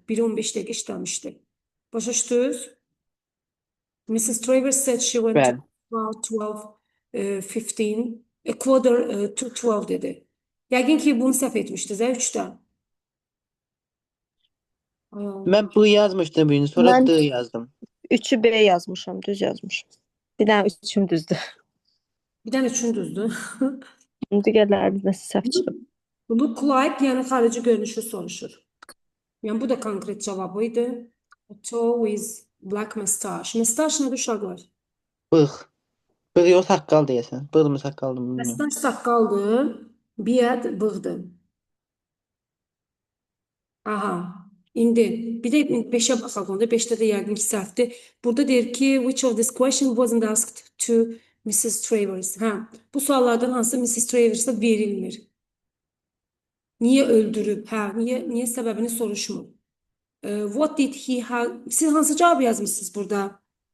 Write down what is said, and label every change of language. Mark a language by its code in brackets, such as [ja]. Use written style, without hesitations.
[az] 1-15 dakika işləmişdi. Başa düşdünüz? [en] Mrs. Travers said she went [az] Bəli. [en] to about 12:15, a quarter to 12 [az] dedi. Yəqin ki bunu səhv etmişdiniz, 3'dən. Mən bu yazmışdım birinci, sonra Mən- D yazdım. 3'ü B yazmışam, düz yazmışam. Bir dənə 3'üm düzdür. Bir dənə üçün düzdür. İndi gələr nəsə səhv çıxıb. [en] Look like [az] yəni xarici görünüşü soruşur. Yəni bu da konkret cavabıydı. [en] A tall with black mustache. [az] Mustache nədir uşaqlar? Bığ. Bığ yox, saqqal deyəsən. Bığ mı, saqqaldı mı bilmirəm. Mustache saqqaldır, beard bığdır. Aha. İndi bir də 5'ə baxaq onda. 5'də də yəqin ki səhvdir. Burada deyir ki [en] which of this question wasn't asked to Mrs. Travers. [az] Ha, bu suallardan hansı Mrs. Travers'a verilmir? Niye öldürüb? Ha, niye sebebini soruşmur? [en] What did he have? [az] Siz hansı cevabı yazmışsınız burada?